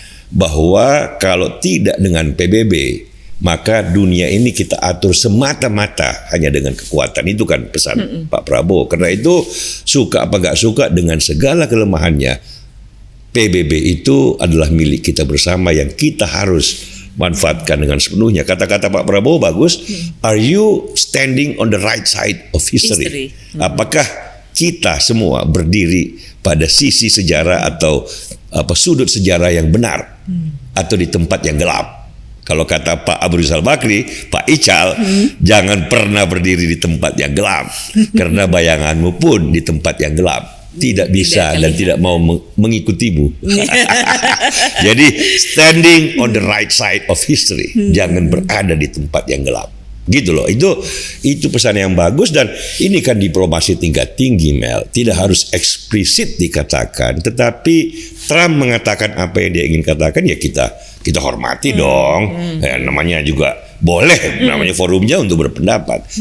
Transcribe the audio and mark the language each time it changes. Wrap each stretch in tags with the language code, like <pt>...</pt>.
<id>Bahwa kalau tidak dengan PBB, maka dunia ini kita atur semata-mata hanya dengan kekuatan. Itu kan pesan Pak Prabowo. Karena itu suka apa gak suka dengan segala kelemahannya, PBB itu adalah milik kita bersama yang kita harus manfaatkan dengan sepenuhnya. Kata-kata Pak Prabowo bagus.</id> <en>Are you standing on the right side of history?</en> <id>Apakah kita semua berdiri pada sisi sejarah atau sudut sejarah yang benar atau di tempat yang gelap? Kalau kata Pak Abu Rizal Bakri, Pak Ical, jangan pernah berdiri di tempat yang gelap. Karena bayanganmu pun di tempat yang gelap. Tidak bisa dan tidak mau mengikutimu. Jadi</id> <en>standing on the right side of history.</en> <id>Jangan berada di tempat yang gelap. Gitu loh. Itu pesan yang bagus, dan ini kan diplomasi tingkat tinggi, Mel. Tidak harus eksplisit dikatakan, tetapi Trump mengatakan apa yang dia ingin katakan, ya kita hormati dong. Namanya juga boleh, namanya forumnya untuk berpendapat.</id>